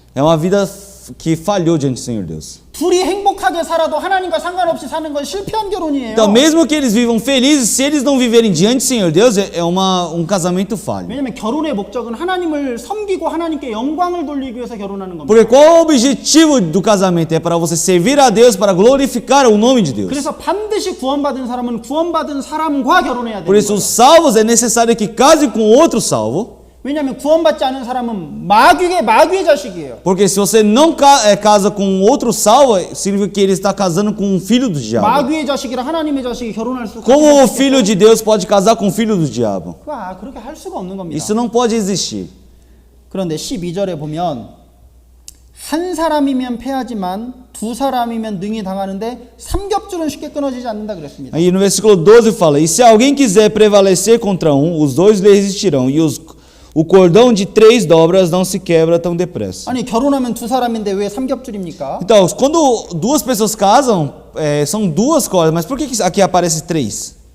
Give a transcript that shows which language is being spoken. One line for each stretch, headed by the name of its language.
Portuguese: É uma vida que falhou diante do Senhor Deus.
Korean: 둘이 행복하게 살아도 하나님과 상관없이 사는 건 실패한 결혼이에요.
Portuguese: Então, mesmo que eles vivam felizes, se eles não viverem diante do Senhor Deus, é um casamento falho.
Korean: 왜냐하면 결혼의 목적은 하나님을 섬기고 하나님께 영광을 돌리기 위해서 결혼하는 겁니다.
Portuguese: Porque qual é o objetivo do casamento? É para você servir a Deus, para glorificar o nome de Deus.
Korean: 그래서 반드시 구원받은 사람은 구원받은 사람과 결혼해야
Portuguese: Por
Korean: 되는
Portuguese: isso,
Korean: 거예요.
Portuguese: os salvos é necessário que case com outro salvo.
Korean: 왜냐하면 구원받지 않은 사람은 마귀의 자식이에요.
Portuguese: Porque se você não casa com outro salvo, significa que ele está casando com um filho do diabo.
Korean: 마귀의 자식이랑 하나님의 자식이 결혼할 수
Portuguese: Como o filho de Deus pode casar com o filho do diabo?
Korean: 그렇게 할 수가 없는 겁니다.
Portuguese: Isso não pode existir.
Korean: 그런데 12절에 보면 한 사람이면 패하지만 두 사람이면 능히 당하는데 삼겹줄은 쉽게 끊어지지 않는다 그랬습니다.
Portuguese: Aí no versículo 12 fala: E se alguém quiser prevalecer contra um, os dois lhe resistirão, e o cordão de 3 dobras não se quebra tão depressa.
Korean: 아니 결혼하면 두 사람인데 왜 삼겹줄입니까?
Portuguese: Então, quando duas pessoas casam, são duas cordas, mas por que aqui aparece 3?